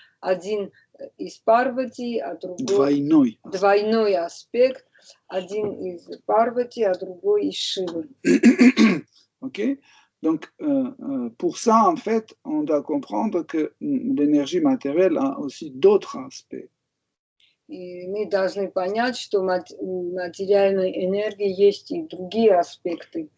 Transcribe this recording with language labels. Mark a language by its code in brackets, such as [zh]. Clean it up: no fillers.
[ru] Один из Парвати, а другой... Двойной аспект. Один из Парвати, а другой из Шивы. Ok? [fr] Donc, pour ça, en fait, on doit comprendre que l'énergie matérielle a aussi d'autres aspects. [ru] И мы должны понять, что у материальной энергии есть и другие аспекты.